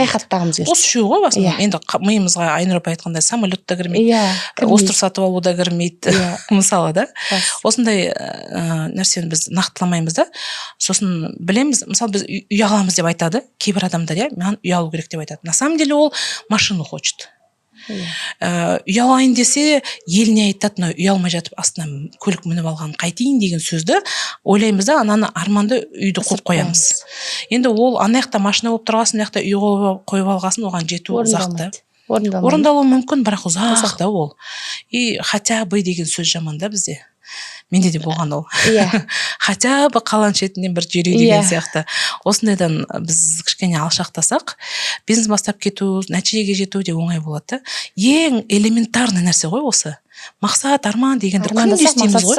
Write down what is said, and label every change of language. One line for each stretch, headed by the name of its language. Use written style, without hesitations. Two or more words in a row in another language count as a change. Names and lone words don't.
Kazakh: келді. Осы үшеу ғой басында. Енді миымызға Айнұрапа айтқандай самолет та кірмейді, остров сатып алу да кірмейді, мысалы да. Осындай нәрсені біз нақтыламаймыз да. Сосын білеміз, мысалы біз үй аламыз деп айтады, кейбір адамдар, мен үй алу керек деп айтады.
Russian: На самом деле ол машину хочет.
Kazakh: Үй алайын десе, еліне айтады, үй алмай жатып астына көлік мініп алған қайтейін деген сөзді ойлаймыз да, ананы арманды үйді қойып қоямыз. Енді ол анаяқта машина болып тұрғасын, анаяқта үй қойып алғасын, оған жету ұзақты. Орындалуы мүмкін, бірақ ұзақ та ол.
Russian: И хотя бы
Kazakh: деген сөз жаман да бізде. Менде де болған ол.
Russian: Хотя бы
Kazakh: қалан шетінен бір жүру деген сияқты. Осындайдан біз кішкене алшақтасақ, бизнес бастап кету, нәтижеге жету де оңай болады. Ең элементарный нәрсе ғой осы. Мақсат, арман дегенді күнде істейміз ғой.